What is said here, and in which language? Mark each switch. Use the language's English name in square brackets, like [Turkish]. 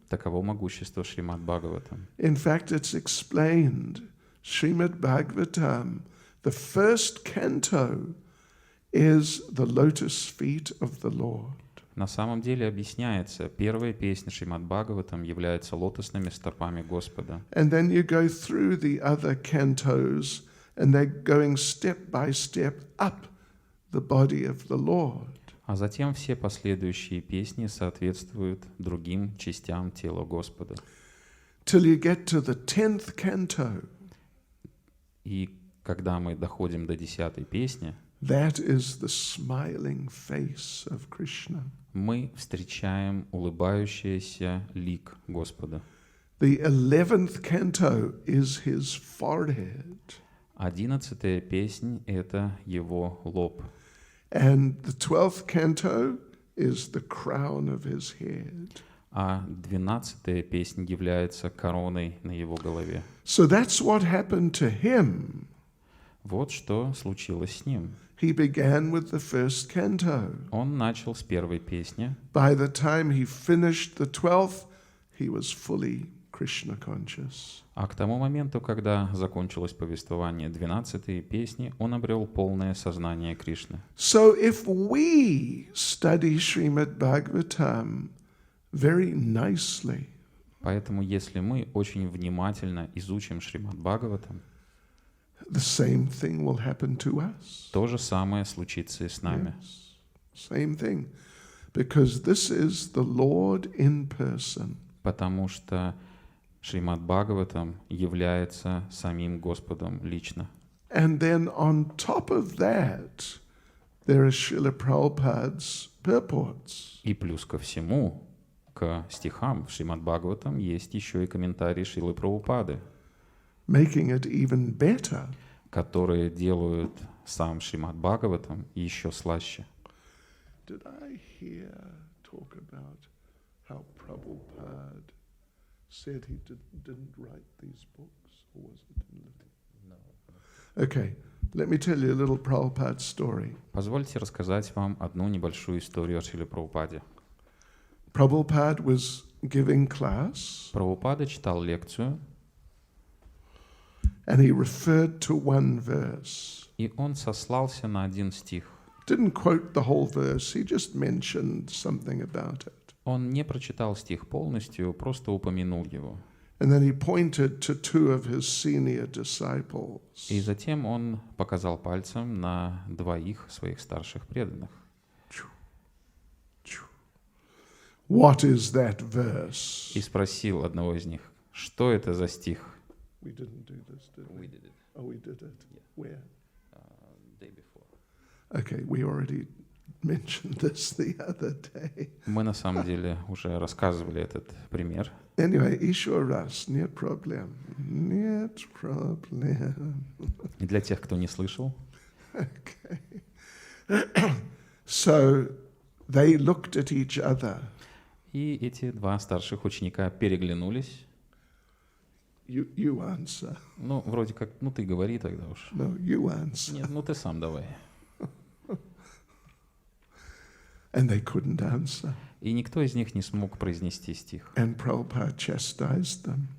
[Russian] Таково могущество Шримад Бхагаватам. [English] In fact, it's explained. Srimad Bhagavatam, the first canto, is the lotus feet of the Lord. [Russian] На самом деле объясняется, первая песня Шримад Бхагаватам является лотосными стопами Господа. [English] And then you go through the other cantos, and they're going step by step up the body of the Lord. [Russian] А затем все последующие песни соответствуют другим частям тела Господа. [English] Till you get to the 10th canto. [Russian] И когда мы доходим до 10-й песни, [English] that is the smiling face of Krishna. [Russian] Мы встречаем улыбающийся лик Господа. [English] The 11th canto is his forehead. [Russian] 11-я песнь — это его лоб. [English] And the 12th canto is the crown of his head. [Russian] А 12-я песня является короной на его голове. [English] So that's what happened to him. [Russian] Вот что случилось с ним. [English] He began with the first canto. [Russian] Он начал с первой песни. [English] By the time he finished the 12th, he was fully Krishna conscious. [Russian] А к тому моменту, когда закончилось повествование 12-й песни, он обрел полное сознание Кришны. [English] So if we study Srimad Bhagavatam very nicely, [Russian] поэтому если мы очень внимательно изучим Шримад Бхагаватам, [English] the same thing will happen to us. [Russian] то же самое случится и с нами. [English] Yes, same thing. Because this is the Lord in person. [Russian] Потому что Шримад Бхагаватам является самим Господом лично. [English] And then on top of that, there are Srila Prabhupada's purports. [Russian] И плюс ко всему, к стихам в Шримад Бхагаватам есть еще и комментарии Шрилы Прабхупады, [English] Making it even better. [Russian] которые делают сам Шримад Бхагаватам еще слаще. [English] Did I hear talk about how Prabhupada said he didn't write these books? Or was it in Latin? No. Okay, let me tell you a little Prabhupada story. [Russian] Позвольте рассказать вам одну небольшую историю о Шриле Прабхупаде. [English] Prabhupada was giving class. [Russian] Прабхупада читал лекцию, [English] And he referred to one verse. [Russian] и он сослался на один стих. [English] Didn't quote the whole verse, he just mentioned something about it. [Russian] Он не прочитал стих полностью, просто упомянул его. [English] And then he pointed to two of his senior disciples. [Russian] И затем он показал пальцем на двоих своих старших преданных. [English] what is that verse? [Russian] и спросил одного из них, что это за стих? [English] We didn't do this, did we? We did it. Oh, we did it. Yeah. Where? Day before. Okay, we already mentioned this the other day. [Russian] Мы на самом деле уже рассказывали этот пример. Anyway, еще раз, нет проблем. Нет проблем. И для тех, кто не слышал, [English] Okay. So they looked at each other. [Russian] и эти два старших ученика переглянулись. [English] You answer. [Russian] Ну, вроде как, ну ты говори тогда уж. [English] No, you answer. [Russian] Нет, ну ты сам давай. [English] And they couldn't answer. [Russian] И никто из них не смог произнести стих. [English] And Prabhupada chastised them.